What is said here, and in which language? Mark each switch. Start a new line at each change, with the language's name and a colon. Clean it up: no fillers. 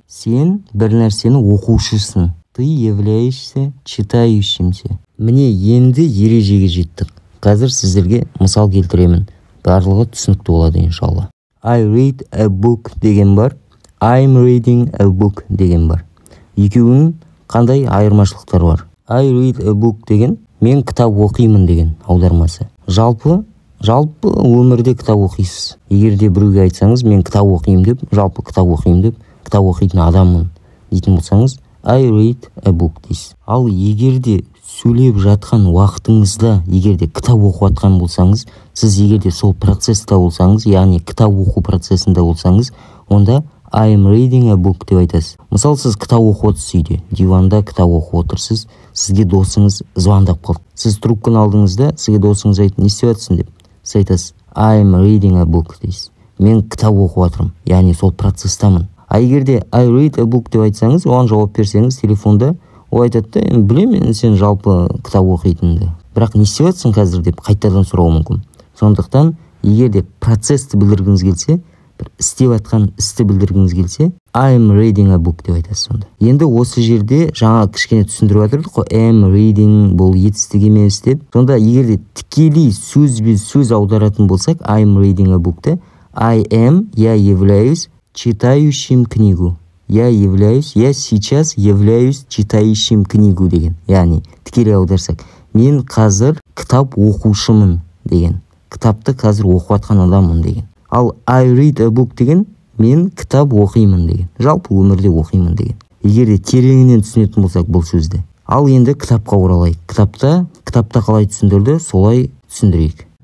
Kazakh: Сен бір нәрсені оқушысың.
Russian: Ты являешься читающимся.
Kazakh: Міне енді ережеге жеттік. Қазір сіздерге мысал келтіремін. Барлығы түсінікті болады иншалла.
English: I read a book
Kazakh: деген бар.
English: I'm reading a book деген бар.
Kazakh: Екеуінің қандай айырмашылықтар бар?
English: I read a book
Kazakh: деген мен кітап оқимын деген аудармасы. Жалпы өмірде кітап оқисыз. Егер де біреуге айтсаңыз, мен кітап оқимын деп, жалпы кітап оқимын деп, кітап оқитын адаммын дейтін болсаңыз,
English: I read a book
Kazakh: дейсіз. Ал егер де сөйлеп жатқан уақытыңызда, егер де кітап оқып жатқан болсаңыз, сіз егер де сол процесста болсаңыз, яғни кітап оқу процесінде болсаңыз, онда
English: I am reading a book
Kazakh: деп айтасыз. Мысалы, сіз кітап оқып отырсыз үйде, диванда кітап оқып отырсыз, сізге досыңыз звондап қалды. Сіз трубканы алдыңызда, сізге досыңыз айтты, не істеп жатсың деп. Сіз айтасыз,
English: I am reading a book
Kazakh: дейсіз. Мен кітап оқып жатырмын, яғни сол процесстамын. А егер де
English: I read a book
Kazakh: деп айтсаңыз, оған жауап берсеңіз телефонда, ол айтады да, білемін сен жалпы кітап оқитынды. Бірақ не істеп жатсың қазір деп қайтадан сұрауы мүмкін. Сондықтан, егер де процессті білдіргіңіз келсе, бір істеп жатқан істі білдіргіңіз келсе,
English: I am reading a book
Kazakh: деп айтасыз сонда. Енді осы жерде жаңа кішкене түсіндіріп жатырдық қой,
English: am reading
Kazakh: бұл етістік емес деп. Сонда егер де тікелей сөз аударатын болсақ,
English: I am reading a book-ты, I am,
Russian: я являюсь читающим книгу. Я сейчас являюсь читающим книгу
Kazakh: деген. Яғни тікелей аударсақ, мен қазір кітап оқушымын деген. Кітапты қазір оқып жатқан адаммын деген. Ал
English: I read a book
Kazakh: деген мен кітап оқимын деген. Жалпы өмірде оқимын деген. Егер де тереңінен түсінетін болсақ бұл сөзді. Ал енді кітапқа оралайық. Кітапта қалай түсіндірді, солай түсіндірейік.